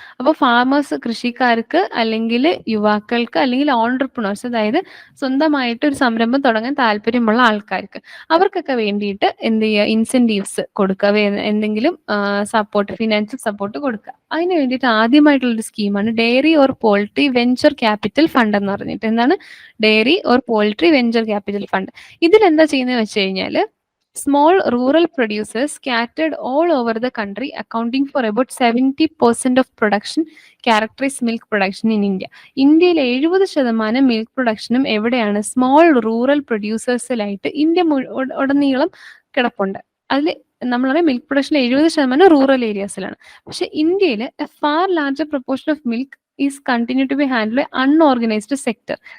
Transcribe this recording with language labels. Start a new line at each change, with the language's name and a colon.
Malayalam: അപ്പോൾ ഫാമേഴ്സ്, കൃഷിക്കാർക്ക് അല്ലെങ്കിൽ യുവാക്കൾക്ക് അല്ലെങ്കിൽ ഓൺടർപ്രണേഴ്സ്, അതായത് സ്വന്തമായിട്ട് ഒരു സംരംഭം തുടങ്ങാൻ താല്പര്യമുള്ള ആൾക്കാർക്ക്, അവർക്കൊക്കെ വേണ്ടിയിട്ട് എന്ത് ചെയ്യുക? ഇൻസെന്റീവ്സ് കൊടുക്കുക, എന്തെങ്കിലും സപ്പോർട്ട്, ഫിനാൻഷ്യൽ സപ്പോർട്ട് കൊടുക്കുക. അതിന് വേണ്ടിയിട്ട് ആദ്യമായിട്ടുള്ളൊരു സ്കീമാണ് diary or poultry venture capital fund എന്ന് പറഞ്ഞിട്ട്. എന്താണ് diary or poultry venture capital fund? ഇതിലെന്താ ചെയ്യുന്നത് വെച്ച് കഴിഞ്ഞാൽ,
English: small rural producers scattered all over the country, accounting for about 70% of production, characterize milk production in India.
Malayalam: ഇന്ത്യയിൽ 70% മിൽക്ക് പ്രൊഡക്ഷനും എവിടെയാണ്? Small rural പ്രൊഡ്യൂസേഴ്സിലായിട്ട് India ഉടനീളം കിടപ്പുണ്ട്. അതിൽ നമ്മളറിയാം മിൽക്ക് പ്രൊഡക്ഷൻ 70% റൂറൽ ഏരിയാസിലാണ്. പക്ഷെ ഇന്ത്യയിൽ
English: A far larger proportion of milk is continue to be handle unorganised sector.